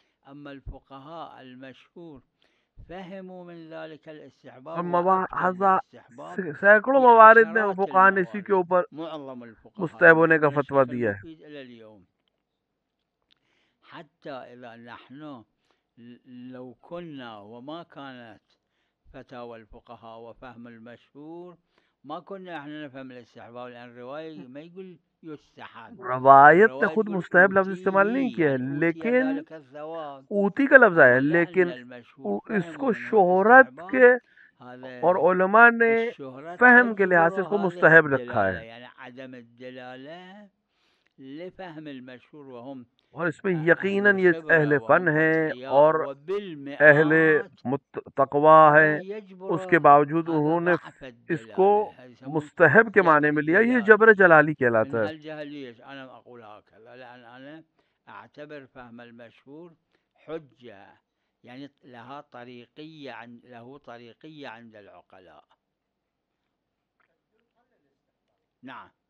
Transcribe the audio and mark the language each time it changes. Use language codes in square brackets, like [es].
[ar] أما الفقهاء المشهور فهموا من ذلك الاستحباب وأكثر الاستحباب [ur] سینکڑوں موارد میں فقہا نے اسی کے اوپر [ar] معظم الفقهاء [ur] مستحب ہونے کا فتویٰ دیا ہے. [ar] المفيد إلى اليوم. حتى إذا نحن لو كنا وما كانت فتاوى الفقهاء وفهم المشهور ما كنا احنا نفهم الاستحباب، لأن الرواية ما يقول يستحب، [ur] روایت نے خود مستحب لفظ استعمال نہیں کیا ہے، لیکن اوتی کا لفظ آیا ہے، لیکن اس کو شہرت کے اور علماء نے فہم کے لحاظ سے اس کو مستحب رکھا ہے. [ar] یعنی عدم الدلالہ لفهم المشهور وهم [ur] اور اس میں یقیناً یہ اہل فن ہیں اور اہل تقوی ہے، اس کے باوجود انہوں نے اس کو مستحب کے معنی میں لیا. یہ جبر جلالی کہلاتا ہے. [ar] انا اقول هكذا لان انا اعتبر فهم المشهور حجة، يعني له طريقية عند العقلاء. نعم.